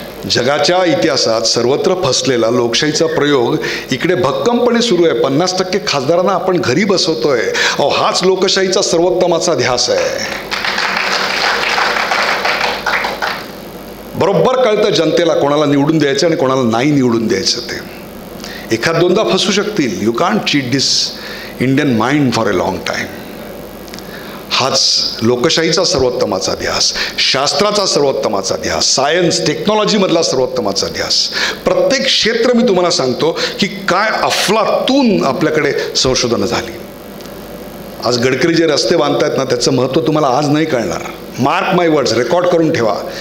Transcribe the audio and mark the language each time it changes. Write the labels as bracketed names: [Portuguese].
[Marathi] जगाच्या इतिहासात सर्वत्र फसलेला लोकशाहीचा प्रयोग इकडे भक्कमपणे सुरू आहे. 50% खासदारांना आपण घरी बसवतोय. अहो, हाच लोकशाहीचा सर्वोत्तमाचा ध्यास आहे. बरोबर कळतं जनतेला कोणाला निवडून द्यायचं आणि कोणाला नाही निवडून द्यायचं. ते एखाद दोनदा फसू शकतील. [English] You can't cheat this Indian mind for a long time. [Marathi] हाच लोकशाहीचा सर्वोत्तमाचा ध्यास, शास्त्राचा सर्वोत्तमाचा ध्यास, सायन्स टेक्नॉलॉजीमधला सर्वोत्तमाचा ध्यास. प्रत्येक क्षेत्र मी तुम्हाला सांगतो की काय अफलातून आपल्याकडे संशोधनं झाली. आज गडकरी जे रस्ते बांधतायत ना, त्याचं महत्त्व तुम्हाला आज नाही कळणार. [English] mark my words, [Marathi] रेकॉर्ड करून ठेवा.